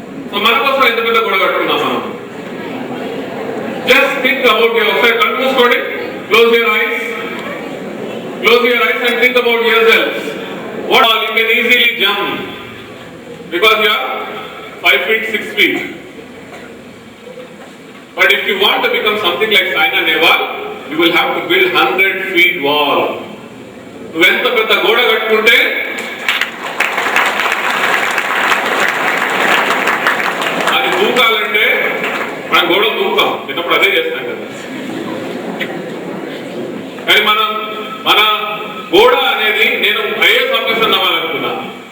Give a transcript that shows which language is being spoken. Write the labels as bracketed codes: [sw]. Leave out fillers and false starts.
[te] So మన కోసం ఎంత పెద్ద గోడ కట్టుకున్నాం మనం? [en] just think about your [te] ఒకసారి కళ్ళు మూసుకోండి. [en] Close your eyes. Close your eyes and think about yourselves. What all you can easily jump because you are 5 feet, 6 feet. But if you want to become something like Saina Nehwal, you will have to build 100 feet wall. [te] నువ్వు ఎంత పెద్ద గోడ కట్టుకుంటే అది దూకాలంటే మనం గోడ దూకాం, చిన్నప్పుడు అదే చేస్తాం కదా. కానీ మన గోడ అనేది, నేను ఐఏఎస్ ఆఫీసర్ అవ్వాలనుకున్నాను.